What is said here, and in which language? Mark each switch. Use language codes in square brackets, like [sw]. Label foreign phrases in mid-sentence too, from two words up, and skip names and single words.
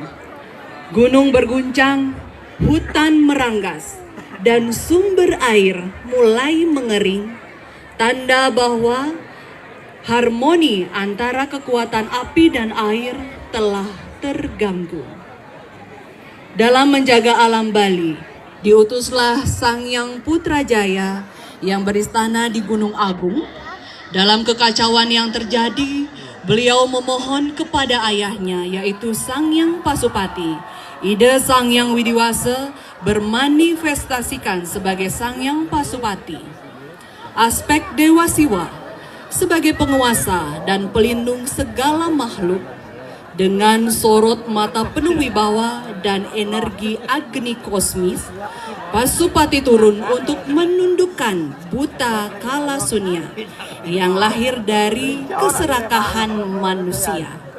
[id] Gunung berguncang, hutan meranggas, dan sumber air mulai mengering, tanda bahwa harmoni antara kekuatan api dan air telah terganggu. Dalam menjaga alam Bali, diutuslah Sangyang Putrajaya yang beristana di Gunung Agung. Dalam kekacauan yang terjadi, beliau memohon kepada ayahnya yaitu Sangyang Pasupati, Ida Sangyang Widiwasa, bermanifestasikan sebagai Sangyang Pasupati. Aspek Dewa Siwa sebagai penguasa dan pelindung segala makhluk. Dengan sorot mata penuh wibawa dan energi agni kosmis, Pasupati turun untuk menundukkan buta kala sunia yang lahir dari keserakahan manusia.